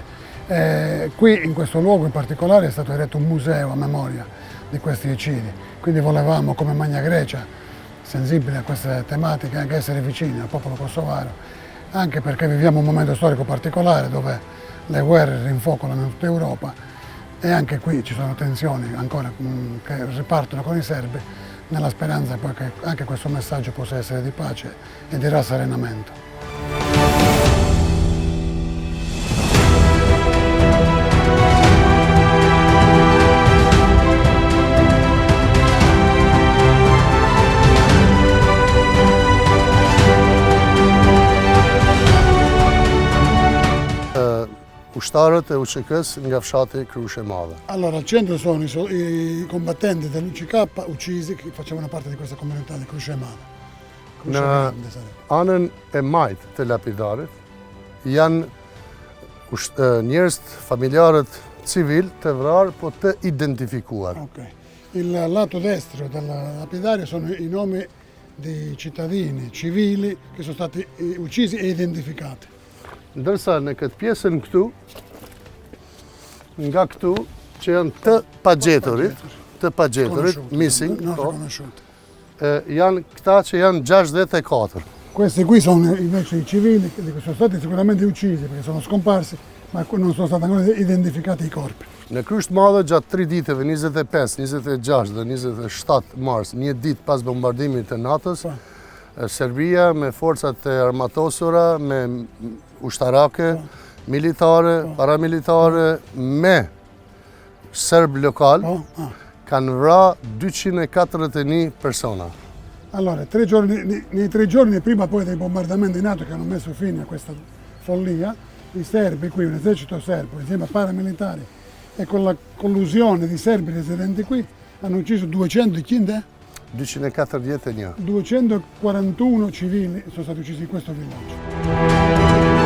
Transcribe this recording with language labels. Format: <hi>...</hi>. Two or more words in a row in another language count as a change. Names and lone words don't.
<it>Qui in questo luogo in particolare è stato eretto un museo a memoria di questi eccidi, quindi volevamo come Magna Grecia, sensibili a queste tematiche, anche essere vicini al popolo kosovaro, anche perché viviamo un momento storico particolare dove le guerre rinfocolano in tutta Europa e anche qui ci sono tensioni ancora che ripartono con i serbi, nella speranza poi che anche questo messaggio possa essere di pace e di rasserenamento.</it> <sq>Ushtarët e UÇK-s nga fshati Krushe Madhe.</sq> <it>Allora, al centro sono i combattenti dell'UCK uccisi che facevano parte di questa comunità di Krushe Madhe. Krushe Grande sarebbe.</it> <sq>Anën e majtë të lapidarit janë njerëz familjarët civil të vrarë, po të identifikuar. Ok.</sq> <it>Il lato destro del lapidario sono i nomi di cittadini civili che sono stati uccisi e identificati.</it> <sq>Ndërsa në këtë pjesën këtu, nga këtu që janë të pagjeturit, missing,</sq> <it>non riconosciuti.</it> <sq>janë këta që janë 64.</sq> <it>Questi qui sono invece i civili che sono stati sicuramente uccisi perché sono scomparsi, ma non sono stati ancora identificati i corpi.</it> <sq>Në Krusht Madhe gjatë 3 ditëve, 25, 26 dhe 27 mars, një ditë pas bombardimit të NATO-s, Serbia me forcat e armatosura, me ushtarake, militare, paramilitare, me serb lokal, kanë vra 241 persona.</sq> <it>Allora, nei 3 giorni prima poi dei bombardamenti NATO che hanno messo fine a questa follia, i serbi qui, un esercito serbo, insieme a paramilitari e con la collusione di serbi residenti qui, hanno ucciso 241 civili sono stati uccisi in questo villaggio.</it>